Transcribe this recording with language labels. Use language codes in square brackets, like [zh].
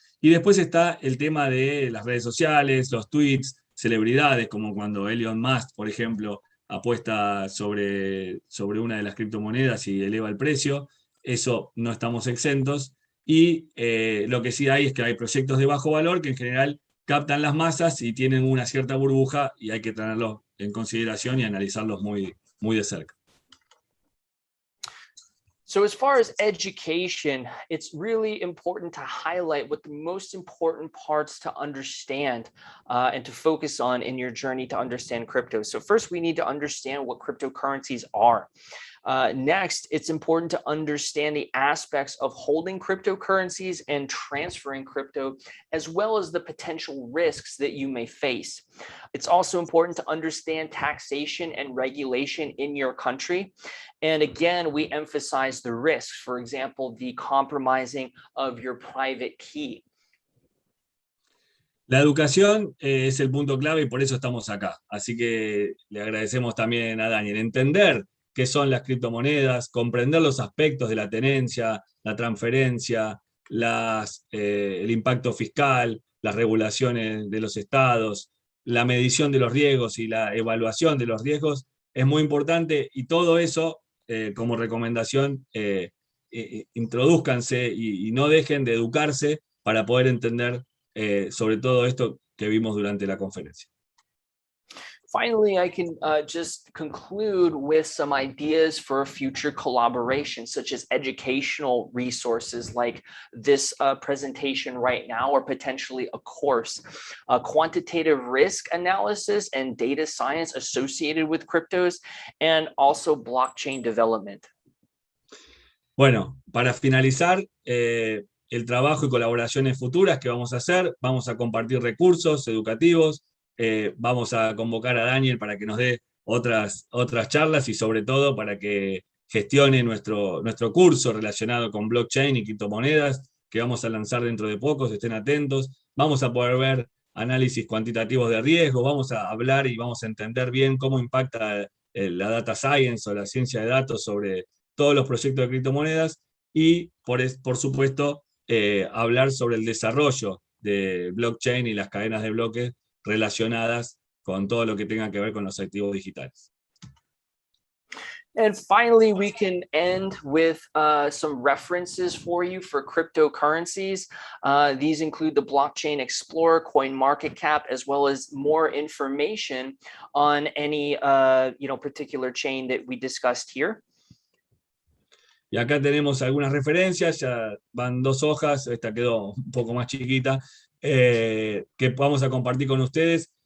[es] Y después está el tema de las redes sociales, los tweets, celebridades, como cuando Elon Musk, por ejemplo, apuesta sobre una de las criptomonedas y eleva el precio. Eso no estamos exentos. Y lo que sí hay es que hay proyectos de bajo valor que en general captan las masas y tienen una cierta burbuja, y hay que tenerlos en consideración y analizarlos muy, muy de cerca. [en] So as far as education, it's really important to highlight what the most important parts to understand and to focus on in your journey to understand crypto. So first, we need to understand what cryptocurrencies are. Next, it's important to understand the aspects of holding cryptocurrencies and transferring crypto, as well as the potential risks that you may face. It's also important to understand taxation and regulation in your country. And again, we emphasize the risks, for example, the compromising of your private key. [es] La educación es el punto clave y por eso estamos acá. Así que le agradecemos también a Daniel entender qué son las criptomonedas, comprender los aspectos de la tenencia, la transferencia, el impacto fiscal, las regulaciones de los estados, la medición de los riesgos y la evaluación de los riesgos es muy importante, y todo eso, como recomendación, introdúzcanse y no dejen de educarse para poder entender sobre todo esto que vimos durante la conferencia. [en] Finally, I can just conclude with some ideas for future collaboration, such as educational resources like this presentation right now, or potentially a course, quantitative risk analysis and data science associated with cryptos, and also blockchain development. [es] Bueno, para finalizar, el trabajo y colaboraciones futuras que vamos a hacer. Vamos a compartir recursos educativos, vamos a convocar a Daniel para que nos dé otras charlas y sobre todo para que gestione nuestro curso relacionado con blockchain y criptomonedas, que vamos a lanzar dentro de poco, estén atentos. Vamos a poder ver análisis cuantitativos de riesgo, vamos a hablar y vamos a entender bien cómo impacta la data science o la ciencia de datos sobre todos los proyectos de criptomonedas, y por supuesto hablar sobre el desarrollo de blockchain y las cadenas de bloques relacionadas con todo lo que tenga que ver con los activos digitales. [en] And finally, we can end with some references for you for cryptocurrencies. These include the Blockchain Explorer, CoinMarketCap, as well as more information on any particular chain that we discussed here. [es] Y acá tenemos algunas referencias, ya van 2 hojas, esta quedó un poco más chiquita, que vamos a compartir con ustedes.